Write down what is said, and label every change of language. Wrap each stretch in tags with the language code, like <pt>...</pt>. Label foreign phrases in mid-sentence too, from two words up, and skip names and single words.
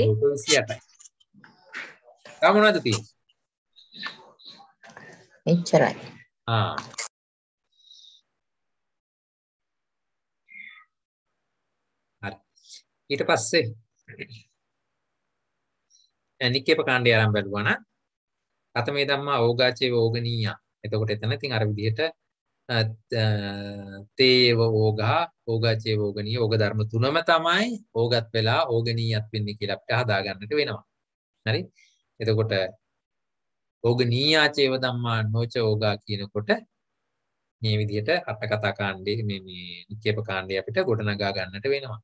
<si>රූප 28යි. තව මොනවද තියෙන්නේ? එච්චරයි. හරි. ඊට පස්සේ නික්කේප කාණ්ඩය ආරම්භ බලුවා නම්</si> <pi>කතමේ ධම්මා ඕගාචේව ඕගනීය.</pi> <si>එතකොට එතන ඉතින් අර විදිහට</si> <pi>තේව ඕගා ඕගාචේව ඕගනීය</pi> <si>ඕග ධර්ම තුනම තමයි ඕගත් වෙලා ඕගනීයත් වෙන්නේ කියලා අපිට හදා ගන්නට වෙනවා. හරි? එතකොට</si> <pi>ඕගනීයාචේව ධම්මා නොච ඕගා</pi> <si>කියනකොට මේ විදිහට අට කතා කාණ්ඩයේ මේ නික්කේප කාණ්ඩය අපිට ගොඩනගා ගන්නට වෙනවා.</si>